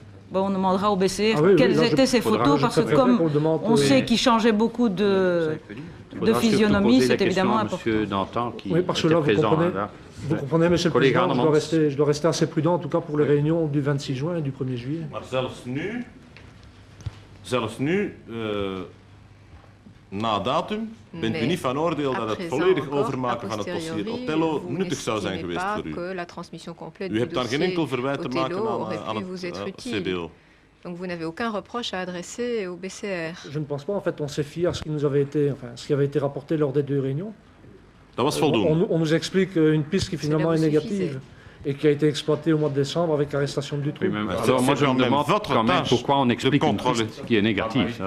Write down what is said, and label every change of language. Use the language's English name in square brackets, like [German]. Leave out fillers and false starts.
[French] Bon, on demandera au BCR quelles étaient ces photos, parce que comme on sait qu'il changeait beaucoup de physionomie, c'est évidemment important. M. Dantan qui parce que était là, présent. Vous comprenez, Monsieur le Président, je dois rester assez prudent, en tout cas pour les réunions du 26 juin et du 1er juillet. [Dutch] Maar zelfs nu, na datum, bent u niet van oordeel dat het volledig overmaken van het dossier Othello nuttig zou zijn geweest voor u. U hebt daar geen enkel verwijt te maken aan het CBO. [French] Donc vous n'avez aucun reproche à adresser au BCR. Je ne pense pas. En fait, on s'est fié à ce qui avait été rapporté lors des 2 réunions. [Dutch] Dat was voldoende. [French] On nous explique une piste qui finalement est négative et qui a été exploitée au mois de décembre avec l'arrestation du Dutroux. Alors moi je me demande quand même pourquoi on explique une piste qui est négative.